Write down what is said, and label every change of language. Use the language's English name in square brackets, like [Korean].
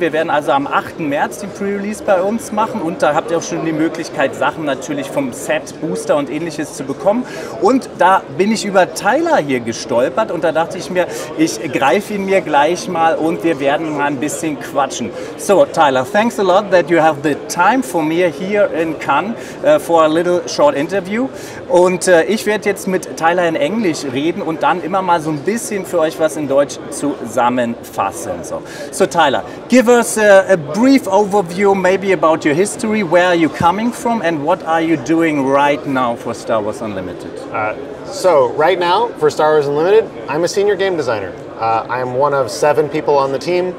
[German] Wir werden also am 8. März den Pre-Release bei uns machen und da habt ihr auch schon die Möglichkeit, Sachen natürlich vom Set, Booster und ähnliches zu bekommen. Und da bin ich über Tyler hier gestolpert und da dachte ich mir, ich greife ihn mir gleich mal und wir werden mal ein bisschen quatschen. [English] So Tyler, thanks a lot that you have the time for me here in Cannes for a little short interview. [German] Und ich werde jetzt mit Tyler in Englisch reden und dann immer mal so ein bisschen für euch was in Deutsch zusammenfassen. [English] So Tyler, give us a brief overview maybe about your history, where are you coming from and what are you doing right now for Star Wars Unlimited? So right now for Star Wars Unlimited, I'm a senior game designer. I'm one of 7 people on the team,